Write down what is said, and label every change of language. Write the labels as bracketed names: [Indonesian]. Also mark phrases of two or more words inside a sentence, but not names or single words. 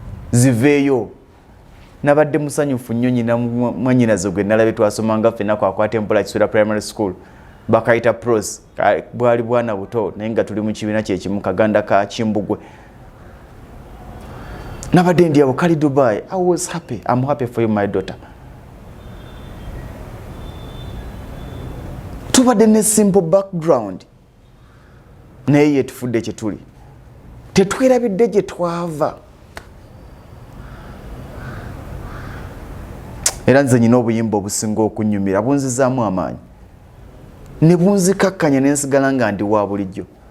[Ganda] Ziveeyo. Nabadde musanyufu nnyo, nnyina mwa-, mwannyinaze gwe nalabye twasomanga ffenna, kwakwata empola Kiswera Primary School. Bakayita Pros, ka-, bwali bwana buto, naye nga tuli mu kibiina kye kimu, Kaganda ka Kimbugwe. Nabadde ndi awo, kali Dubai. [English] I was happy. I'm happy for you, my daughter. [Ganda] Tubadde ne [English] simple background, [Ganda] naye ye tufudde kye tuli. Tetwerabidde gye twava. Era nze nnyina obuyimba obusinga okunnyumira, bunzizaamu amaanyi. Ne bunzikakkanya, ne nsigala nga ndi wa bulijjo.